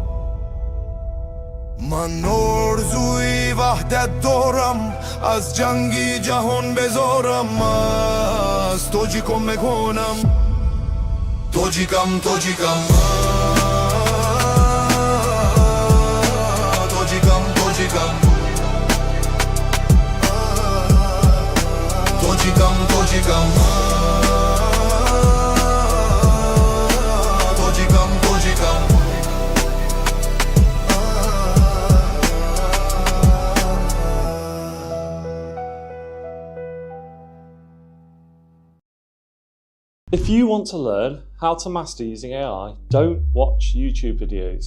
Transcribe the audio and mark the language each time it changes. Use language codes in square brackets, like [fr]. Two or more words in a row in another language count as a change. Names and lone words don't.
[tg] ман орзуи ваҳдат дорам аз ҷанги ҷаҳон безорам аз тоҷикон мекунам тоҷикам тоҷикам тоҷикам тоҷикам тоҷикам тоҷикам тоҷикам тоҷикам [en] If you want to learn how to master using AI, don't watch YouTube videos.